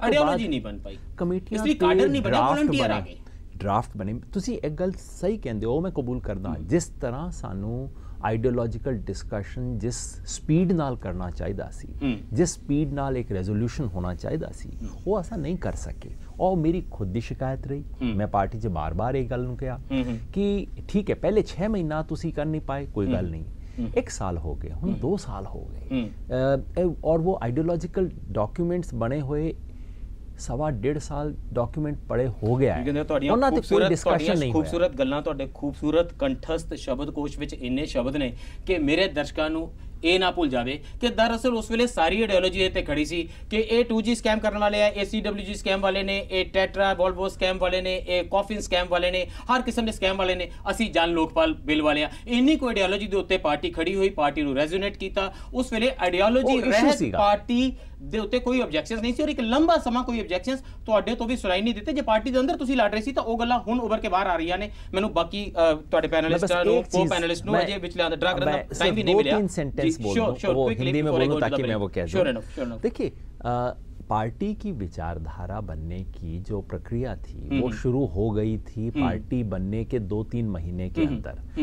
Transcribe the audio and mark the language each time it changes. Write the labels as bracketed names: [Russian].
[Punjabi] Ideology ਨਹੀਂ ਬਣ ਪਾਈ, ਕਮੇਟੀਆਂ ਤੇ ਡਰਾਫਟ ਬਣੇ, ਡਰਾਫਟ ਬਣੇ। ਤੁਸੀਂ ਇੱਕ ਗੱਲ ਸਹੀ ਕਹਿੰਦੇ ਹੋ, ਮੈਂ ਕਬੂਲ ਕਰਦਾ, ਜਿਸ ਤਰ੍ਹਾਂ ਸਾਨੂੰ ਆਈਡੀਓਲੋਜੀਕਲ ਡਿਸਕਸ਼ਨ ਜਿਸ ਸਪੀਡ ਨਾਲ ਕਰਨਾ ਚਾਹੀਦਾ ਸੀ, ਜਿਸ ਸਪੀਡ ਨਾਲ ਇੱਕ ਰੈਜ਼ੋਲੂਸ਼ਨ ਹੋਣਾ ਚਾਹੀਦਾ ਸੀ, ਉਹ ਅਸਾਂ ਨਹੀਂ ਕਰ ਸਕੇ। [Hindi] और मेरी खुद की शिकायत रही, मैं पार्टी से बार बार एक गल कहा कि ठीक है पहले 6 महीना तुसी कर नहीं पाए, कोई गल नहीं, 1 साल हो गए, हम 2 साल हो गए, और वो आइडियोलॉजिकल डॉक्यूमेंट्स बने हुए 1.5 साल डॉक्यूमेंट पड़े हो गया है, [Punjabi] ਉਹਨਾਂ ਤੇ ਕੋਈ ਡਿਸਕਸ਼ਨ ਨਹੀਂ ਹੋਇਆ। ਖੂਬਸੂਰਤ ਗੱਲਾਂ, ਤੁਹਾਡੇ ਖੂਬਸੂਰਤ ਕੰਠਸਥ ਸ਼ਬਦਕੋਸ਼ ਵਿੱਚ ਇੰਨੇ ਸ਼ਬਦ ਨੇ ਕਿ ਮੇਰੇ ਦਰਸ਼ਕਾਂ ਨੂੰ ਇਹ ਨਾ ਭੁੱਲ ਜਾਵੇ ਕਿ ਦਰਅਸਲ ਉਸ ਵੇਲੇ ਸਾਰੀ ਆਈਡੀਓਲੋਜੀ ਇਹ ਤੇ ਖੜੀ ਸੀ ਕਿ ਇਹ 2G ਸਕੈਮ ਕਰਨ ਵਾਲੇ ਆ, ਇਹ CWG ਸਕੈਮ ਵਾਲੇ ਨੇ, ਇਹ ਟੈਟਰਾ ਵੋਲਵੋ ਸਕੈਮ ਵਾਲੇ ਨੇ, ਇਹ ਕੌਫਿਨ ਸਕੈਮ ਵਾਲੇ ਨੇ, ਹਰ ਕਿਸਮ ਦੇ ਸਕੈਮ ਵਾਲੇ ਨੇ, ਅਸੀਂ ਜਨ ਲੋਕਪਾਲ ਬਿੱਲ ਵਾਲੇ ਆ। ਇੰਨੀ ਕੋਈ ਆਈਡੀਓਲੋਜੀ ਦੇ ਉੱਤੇ ਪਾਰਟੀ ਖੜੀ ਹੋਈ, ਪਾਰਟੀ ਨੂੰ ਰੈਜ਼ੋਨੇਟ ਕੀਤਾ। ਉਸ ਵੇਲੇ ਆਈਡੀਓਲੋਜੀ ਰਹਿਤ ਪਾਰਟੀ ਦੇ ਉੱਤੇ ਕੋਈ ਆਬਜੈਕਸ਼ਨਸ ਨਹੀਂ ਸੀ, ਔਰ ਇੱਕ ਲੰਬਾ ਸਮਾਂ ਕੋਈ ਆਬਜੈਕਸ਼ਨਸ ਤੁਹਾਡੇ ਤੋਂ ਵੀ ਸੁਣਾਈ ਨਹੀਂ ਦਿੱਤੇ। ਜੇ ਪਾਰਟੀ ਦੇ ਅੰਦਰ ਤੁਸੀਂ ਲੜ ਰਹੇ ਸੀ ਤਾਂ ਉਹ ਗੱਲਾਂ ਹੁਣ ਉੱਭਰ ਕੇ ਬਾਹਰ ਆ ਰਹੀਆਂ ਨੇ। ਮੈਨੂੰ ਬਾਕੀ ਤੁਹਾਡੇ ਪੈਨਲਿਸਟਾਂ ਨੂੰ, ਕੋ ਪੈਨਲਿਸਟ ਨੂੰ ਅਜੇ ਵਿੱਚ ਲਿਆਉਣ ਦਾ ਡਰਾ ਕਰਨ ਦਾ ਟਾਈਮ ਵੀ ਨਹੀਂ ਮਿਲਿਆ। [Hindi] हिंदी में बोलूं ताकि मैं वो कह दूं। देखिए पार्टी की विचारधारा बनने की जो प्रक्रिया थी वो शुरू हो गई थी पार्टी बनने के 2-3 महीने के अंदर।